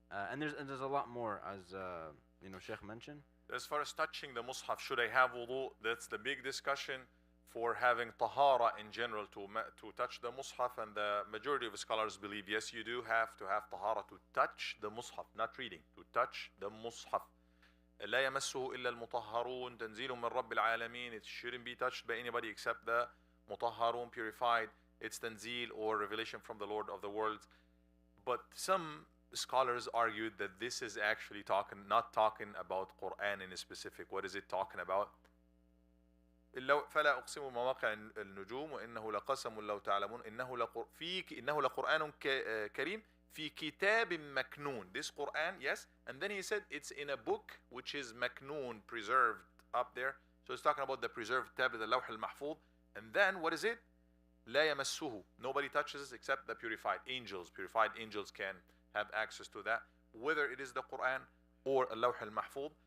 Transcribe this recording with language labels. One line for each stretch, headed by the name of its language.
English: And there's a lot more, as Sheikh mentioned. As far as touching the Mus'haf, should I have wudu? That's the big discussion for having tahara in general to touch the Mus'haf, and the majority of scholars believe yes, you do have to have tahara to touch the Mus'haf, not reading, to touch the Mus'haf.
Arabic: لا يمسه إلا المطهرون تنزيل من رب العالمين.
English: It shouldn't be touched by anybody except the mutahharun, purified. It's tanzil or revelation from the Lord of the worlds. But some scholars argued that this is actually not talking about Quran in specific. What is it talking about?
Arabic: فلا أقسم بمواقع النجوم وإنه لقسم لو تعلمون إنه لقرآن كريم في كتاب مكنون.
English: This Quran, yes, and then he said it's in a book which is maknoon, preserved up there. So it's talking about the preserved tablet, the Lawh al-Mahfuz. And then what is it?
Arabic: لا يمسه.
English: Nobody touches it except the purified angels. Purified angels can have access to that, whether it is the Quran or Lawh al-Mahfuz.